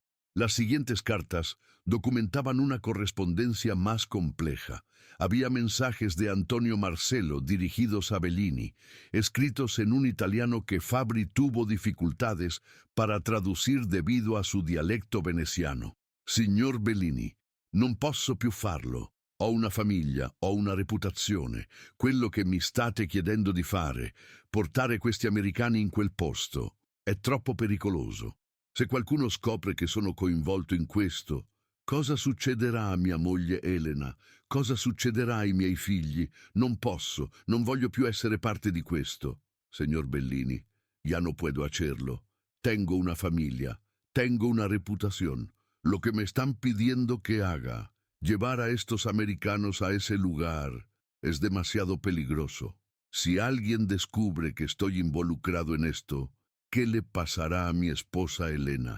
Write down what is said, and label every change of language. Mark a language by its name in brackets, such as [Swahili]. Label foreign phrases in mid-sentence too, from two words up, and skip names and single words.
[Spanish] Las siguientes cartas documentaban una correspondencia más compleja. Había mensajes de Antonio Marcello dirigidos a Bellini, escritos en un italiano que Fabry tuvo dificultades para traducir debido a su dialecto veneciano. [Italian] Signor Bellini, non posso più farlo. Ho una famiglia, ho una reputazione. Quello che mi state chiedendo di fare, portare questi americani in quel posto, è troppo pericoloso. Se qualcuno scopre che sono coinvolto in questo, cosa succederà a mia moglie Elena? Cosa succederà ai miei figli? Non posso, non voglio più essere parte di questo. [Spanish] Señor Bellini, ya no puedo hacerlo. Tengo una familia, tengo una reputación. Lo que me están pidiendo que haga, llevar a estos americanos a ese lugar, es demasiado peligroso. Si alguien descubre que estoy involucrado en esto, ¿qué le pasará a mi esposa Elena?